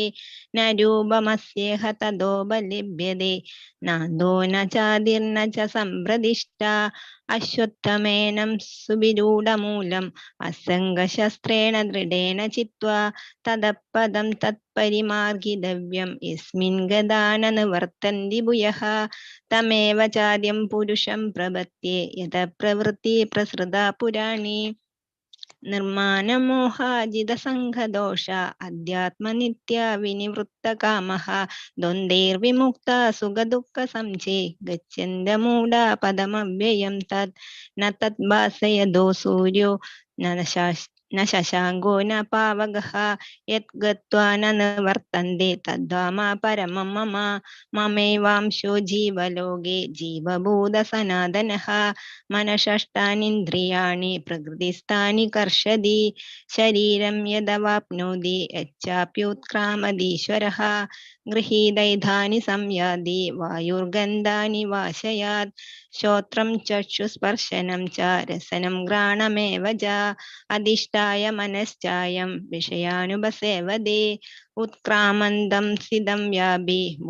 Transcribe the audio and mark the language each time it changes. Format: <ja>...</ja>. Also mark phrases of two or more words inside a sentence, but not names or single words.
<sa>ന രൂപമസ്യേഹ തദോപലിഭ്യതേ നാദോ ന ചാദിർന ച സംപ്രതിഷ്ഠ അശ്വത്ഥമേനം സുവിരൂഢമൂലം അസംഗശസ്ത്രേണ ദൃഢേന ചിത്വാ തദപദം തത്പരിമാർഗിതവ്യം യസ്മിൻ ഗതാ ന നിവർത്തന്തി ഭൂയഃ തമേവ ചാദ്യം പുരുഷം പ്രപദ്യേ യത പ്രവൃത്തി പ്രസൃതാ പുരാണി നിർമാനമോഹാജിത സംഘദോഷ അധ്യാത്മനിത്യ വിനിവൃത്ത കാമഃ ദ്വന്ദ്വൈർവിമുക്ത സുഖദുഃഖ സംചേ ഗച്ഛന്ത മൂഢ പദമവ്യയം തത് ന തത് ഭാസയതോ സൂര്യോ ന ശശാങ്കോ ന പാവകഃ യത് ഗത്വാ ന നിവർത്തന്തെ തദ്ധാമ പരമം മമ മമൈവാംശോ ജീവലോകേ ജീവഭൂത സനാതനഃ മനഃഷ്ടാനീന്ദ്രിയാണി പ്രകൃതിസ്ഥാനി കർഷതി ശരീരം യദവാപ്നോതി യച്ഛാപ്യുത്ക്രാമതീശ്വരഃ ഗൃഹീതൈധാനി സംയാതി വായുർഗന്ധാനി വാശയാത് ശ്രോത്രം ചക്ഷുസ്പർശനം ച രസനം ഘ്രാണമേവ ച അധിഷ്ഠായ മനശ്ചായം വിഷയാനുപസേവതേ ഉത്ക്രാമന്തം സിദം വ്യാപി</sa>